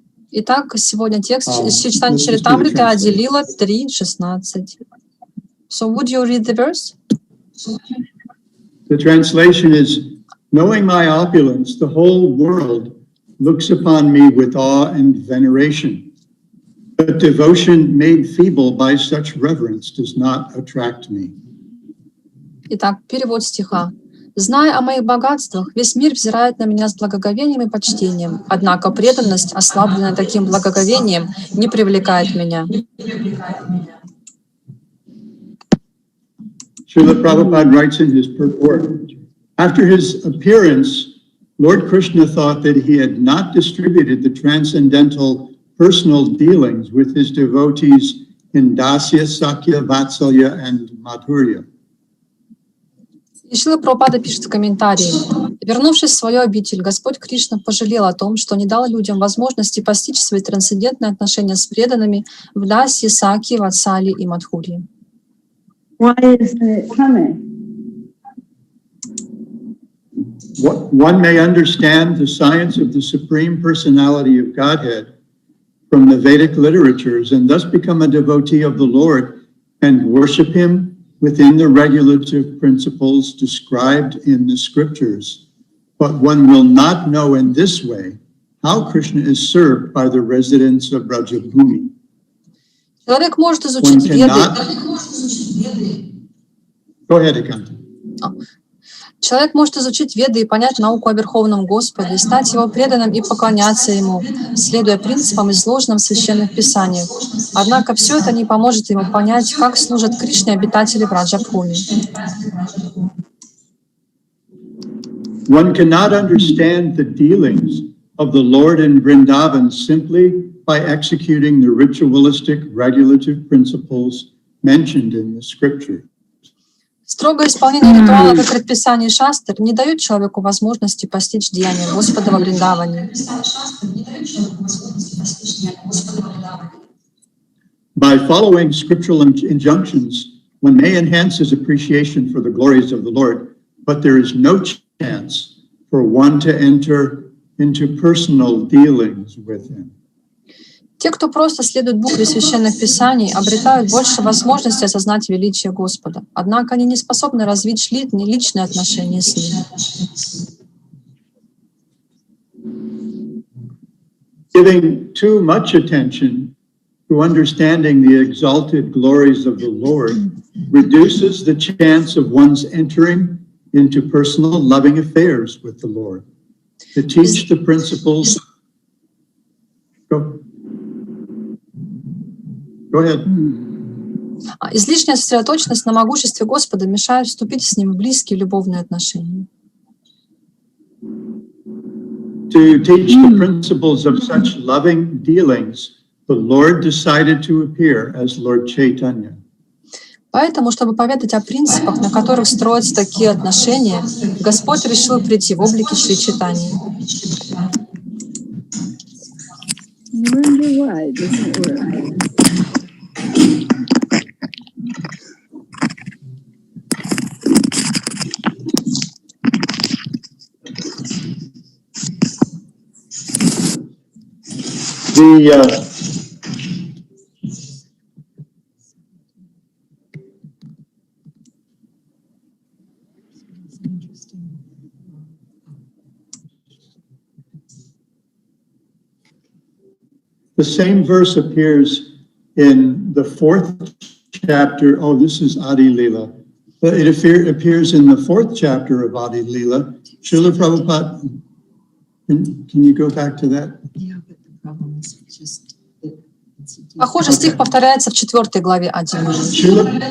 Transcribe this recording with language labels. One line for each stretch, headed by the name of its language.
Russian: Итак, сегодня текст из Чайтанья-чаритамриты Ади-лила 3:16.
English: So would you read the verse? The translation is, knowing my opulence, the whole world looks upon me with awe and veneration. But devotion made feeble by such reverence does not attract me.
Russian: Итак, перевод стиха. «Зная о моих богатствах, весь мир взирает на меня с благоговением и почтением, однако преданность, ослабленная таким благоговением, не привлекает меня».
English: Srila Prabhupada writes in his purport, after his appearance, Lord Krishna thought that he had not distributed the transcendental personal dealings with his devotees in Dasya, Sakya, Vatsalya, and Madhurya.
Russian: И Шрила Прабхупада пишет в комментарии: «Вернувшись в свою обитель, Господь Кришна пожалел о том, что не дал людям возможности постичь свои трансцендентные отношения с преданными в Даси, Саки, Ватсали и Мадхурье».
English: Why is it coming? One may understand the science of the Supreme Personality of Godhead from the Vedic literatures and thus become a devotee of the Lord and worship Him within the regulative principles described in the scriptures. But one will not know in this way how Krishna is served by the residents of Brajabhumi.
Russian: Человек может изучить веды.
English: Go ahead, Ekanta.
Russian: Человек может изучить веды и понять науку о Верховном Господе, стать Его преданным и поклоняться Ему, следуя принципам, изложенным в Священных Писаниях. Однако все это не поможет ему понять, как служат Кришне обитатели Браджабхуми.
English: One cannot understand the dealings of the Lord in Vrindavan simply by executing the ritualistic regulative principles mentioned in the scriptures.
Russian: Строгое исполнение ритуалов и предписаний шастр не дает человеку возможности постичь деяния Господа во Вриндаване.
English: By following scriptural injunctions, one may enhance his appreciation for the glories of the Lord, but there is no chance for one to enter into personal dealings with him.
Russian: Те, кто просто следует букве священных писаний, обретают больше возможности осознать величие Господа. Однако они не способны развить личные отношения с Ним.
English: Giving too much attention to understanding the exalted glories of the Lord reduces the chance of one's entering into personal loving affairs with the Lord. To teach the principles. Go ahead.
Russian: Излишняя сосредоточенность на могуществе Господа мешает вступить с Ним в близкие любовные отношения.
English: To teach the principles of such loving dealings, the Lord decided to appear as Lord Chaitanya.
Russian: Поэтому, чтобы поведать о принципах, на которых строятся такие отношения, Господь решил прийти в облике Шри Чайтаньи.
English: The same verse appears in the 4th chapter. Oh, this is Adi-lila. It appears in the 4th chapter of Adi-lila. Srila Prabhupada, can you go back to that? Yeah, but the problem is just
Russian: Похоже, стих повторяется в 4 главе Ади-лилы.